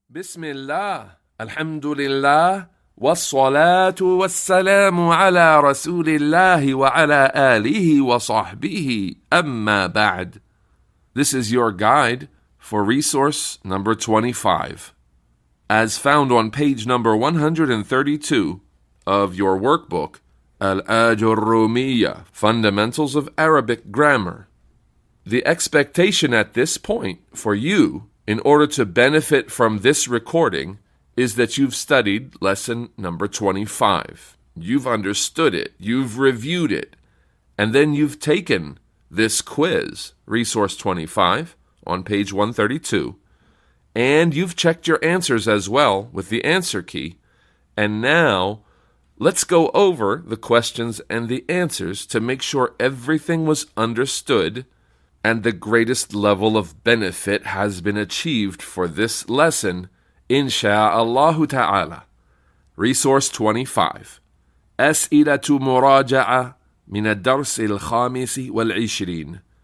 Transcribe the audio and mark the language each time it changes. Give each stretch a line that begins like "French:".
Arabic: بسم الله الحمد لله والصلاة والسلام على رسول الله وعلى آله وصحبه أما بعد.
English: This is your guide for resource number 25, as found on page number 132 of your workbook, Al-Ajurrumiyyah, Fundamentals of Arabic Grammar. The expectation at this point for you, in order to benefit from this recording, is that you've studied lesson number 25. You've understood it, you've reviewed it, and then you've taken this quiz, Resource 25, on page 132, and you've checked your answers as well with the answer key. And now, let's go over the questions and the answers to make sure everything was understood and the greatest level of benefit has been achieved for this lesson, insha'Allah ta'ala. Resource 25.
Arabic: أسئلة مراجعة من الدرس الخامس والعشرين.